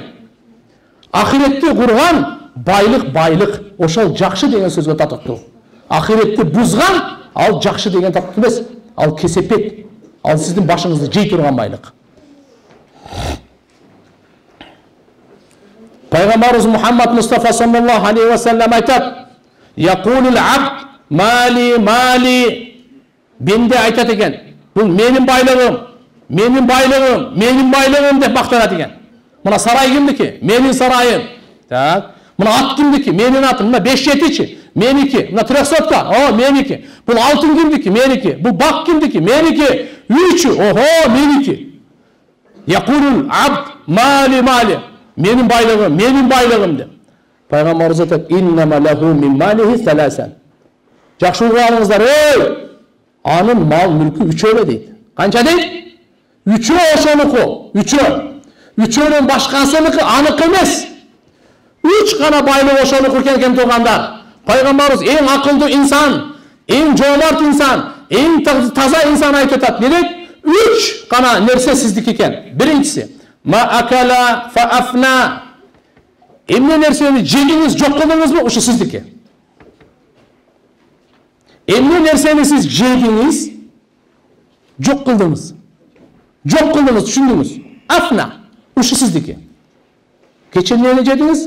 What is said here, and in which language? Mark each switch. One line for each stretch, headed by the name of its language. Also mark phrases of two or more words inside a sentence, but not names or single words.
Kazakh: Ақиретті құрған байлық, ошол жақсы деген сөзге татықты. Ақиретті бұзған, ал жақсы деген татықты емес, ал кесепет, ал сіздің башыңызды жей тұрған байлық. Пайғамбарымыз Мұхаммад Мұстафа
Arabic: صلى الله عليه وسلم
Kazakh: айтады:
Arabic: "يقول العبد مالي".
Kazakh: Бенде айтады екен, бұл менің байлығым, менің байлығым, менің байлығым деп мақтанады екен. Мына сарай кімдікі? Менің сарайым. Мына ат кімдікі? Менің атым. Мына 5-7-ші? Менікі. Мына 300-ка? О, менікі. Бұл алтын кімдікі? Менікі. Бұл бақ кімдікі? Менікі. 3-і. Охо, менікі.
Arabic: يقول العبد مالي.
Kazakh: Менің байлығым деп. Пайғамбарымыз айтады:
Arabic: "إنما له من ماله ثلاثا".
Kazakh: Жақсы алыңыздар, анын мал мүлкі 3 дейді. Қанша дейді? 3 ошонуку, 3. 3-нің башқасыныкы анық емес. 3 қана байлық ошонуку екен туғандар. Пайғамбарымыз ең ақылды инсан, ең жомарт инсан, ең таза инсан айтып атат. Не дейді? 3 қана нәрсе сіздікі екен. Біріншісі,
Arabic: ما أكل فأفنى.
Kyrgyz: Эмне нерсени жедиңиз, жок кылдыңызбы, ушу сиздики. Эмне нерсени сиз жедиңиз, жок кылдыңыз. Жок кылдыңыз, түшүндүңүз. Афна, ушу сиздики. Кече эмнени жедиңиз?